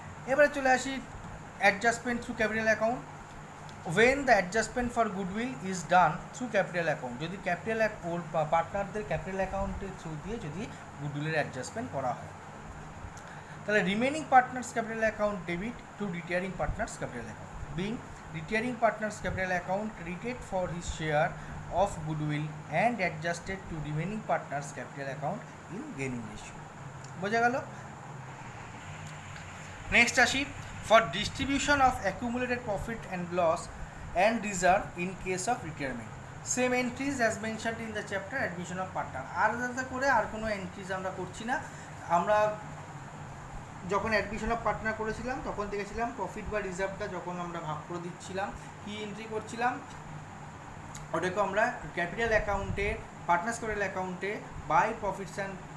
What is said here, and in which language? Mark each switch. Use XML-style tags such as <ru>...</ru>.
<bn>এবারে চলে আসি</bn> <en>adjustment through capital account, when the adjustment for goodwill is done through capital account,</en> <bn>যদি capital পার্টনারদের capital অ্যাকাউন্টের through দিয়ে যদি গুডউইলের অ্যাডজাস্টমেন্ট করা হয়, তাহলে</bn> <en>Remaining partners capital account debit to retiring partners capital account, being retiring partners capital account credited for his share of goodwill and adjusted to remaining partners capital account in gaining ratio.</en> <bn>বোঝা গেল? Next আসি</bn> <en>for distribution of accumulated profit and loss and reserve in case of retirement, same entries as mentioned in the chapter admission of partner।</en> <bn>আর আলাদা করে আর কোনো entries আমরা করছি না। আমরা যখন অ্যাডমিশন অফ পার্টনার করেছিলাম তখন দেখেছিলাম প্রফিট বা রিজার্ভটা যখন আমরা ভাগ করে দিচ্ছিলাম কী এন্ট্রি করছিলাম, ওটাকে আমরা ক্যাপিটাল অ্যাকাউন্টে, পার্টনার্স ক্যাপিটাল অ্যাকাউন্টে</bn> <en>by profits and</en>